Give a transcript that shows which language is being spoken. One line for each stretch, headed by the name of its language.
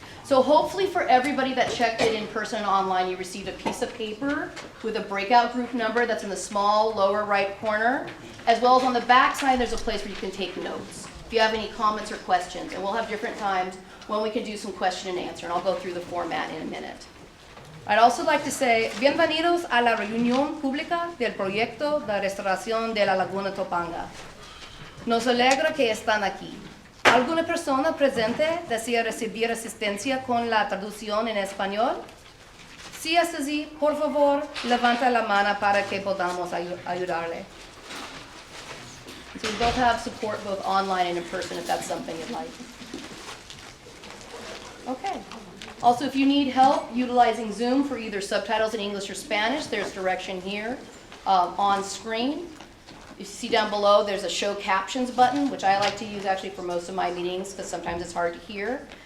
English: So hopefully for everybody that checked in person and online, you received a piece of paper with a breakout group number that's in the small lower right corner, as well as on the back side there's a place where you can take notes if you have any comments or questions. And we'll have different times when we can do some question and answer, and I'll go through the format in a minute. I'd also like to say,
Spanish: bienvenidos a la reunión pública del proyecto de restauración de la Laguna Topanga. Nos alegra que están aquí. ¿Alguna persona presente desea recibir asistencia con la traducción en español? Si es así, por favor, levanta la mano para que podamos ayudarle.
English: So we both have support both online and in person if that's something you'd like. Okay. Also, if you need help utilizing Zoom for either subtitles in English or Spanish, there's direction here on screen. You see down below, there's a show captions button, which I like to use actually for most of my meetings because sometimes it's hard to hear.